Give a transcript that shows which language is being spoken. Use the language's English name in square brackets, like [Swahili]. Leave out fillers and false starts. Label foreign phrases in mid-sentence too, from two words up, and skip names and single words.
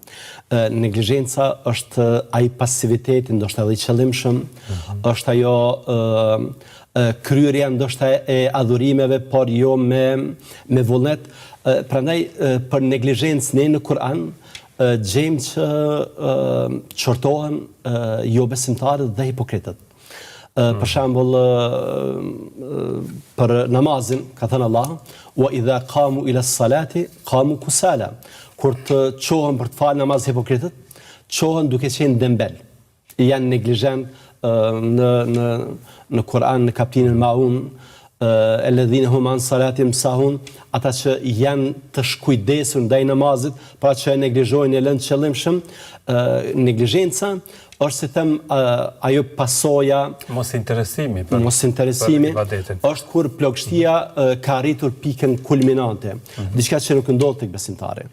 [Albanian] Neglizhenca është ai pasiviteti, ndoshta edhe i qëllimshëm, është ajo kryerja ndoshta e adhurimeve, por jo me vullnet. Prandaj për neglizhencë ne në Kur'an gjejmë që qortohen jo besimtarët dhe hipokritët. Për shembull, për namazin, ka thënë Allah, [Arabic] وإذا قاموا إلى الصلاة قاموا كسالى. [Albanian] Kur të çohen për të falë namaz hipokritët, çohen duke qenë dembel. Janë neglizhent në Kur'an, në kapitullin Maun, [Arabic] الذين هم عن صلاتهم ساهون, [Albanian] ata që janë të shkujdesur ndaj namazit, pra që e neglizhojnë, e lënë qëllimshëm. Neglizhenca është, si them, ajo pasoja mos interesimi për ibadetin. Është kur plogështia ka arritur pikën kulminante, diçka që nuk ndodh tek besimtari.